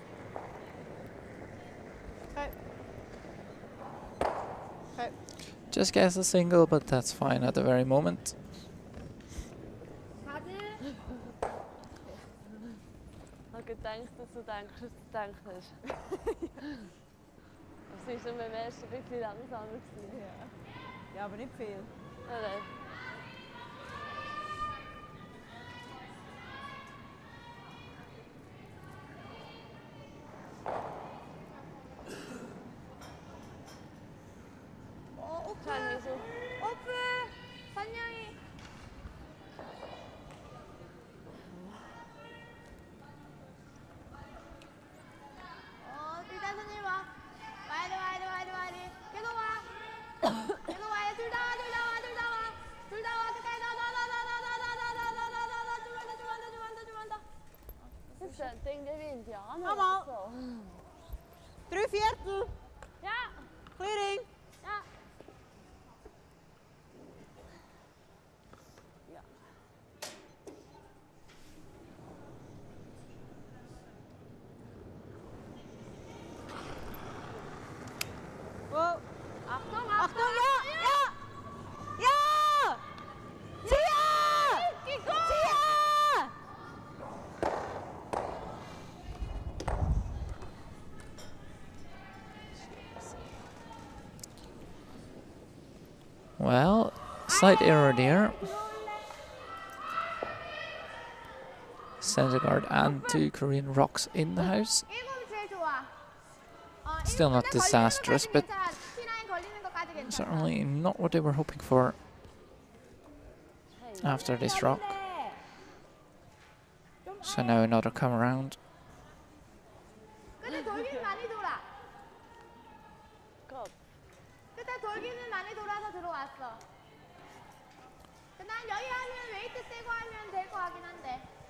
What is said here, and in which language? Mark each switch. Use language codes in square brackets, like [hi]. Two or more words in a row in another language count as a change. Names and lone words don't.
[en] Okay. Just gets a single, but that's fine at the very moment. [ko] 가드. [de] Ich habe gedacht, dass du denkst, was du denkst. Sie war beim ersten ein bisschen langsamer. Ja, aber nicht viel. Ja, nein. [ko] 자, 미소. 오픈! 선영이! 일단 선영이 와. 와야 돼. 계속 와. 계속 와야 둘 다 와. 끝까지 나. [de] Das ist ein Ding der Wind, ja. Mama. So. 3/4. Ja. Clearing. Ja. Wow. Achtung, Achtung, ja! Ziehe! Ziehe! [en] Well, slight error there. Center guard and 2 Korean rocks in the house. Still not disastrous, but certainly not what they were hoping for after this rock. So now another come around. [ko] 끝에 돌기는 많이 돌아. 끝에 돌기는 많이 돌아서 들어왔어. 난 여기 하면 웨이트 세고 하면 될 거 같긴 한데.